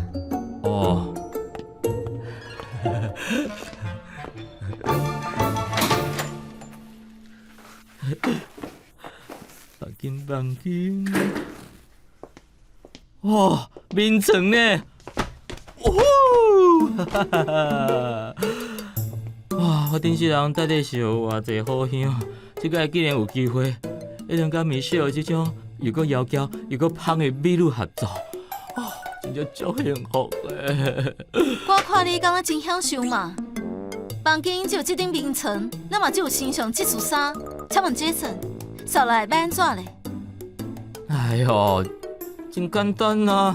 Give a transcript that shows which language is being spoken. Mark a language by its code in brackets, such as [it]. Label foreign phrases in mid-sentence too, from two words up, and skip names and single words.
[nan] 哦。放紧。哇，眠床呢？哦，哈哈哈！哇，我顶世人到底是有偌济好香，这个竟然有机会，会当甲 Michelle 这种又阁窈窕又阁芳的美女合作，哦，真正足幸福的。我看你敢若真享受嘛。房间只有这顶眠床，咱嘛只有身上这束衫。请问 Jason， 扫来要安怎咧？哎呦，真简单啊！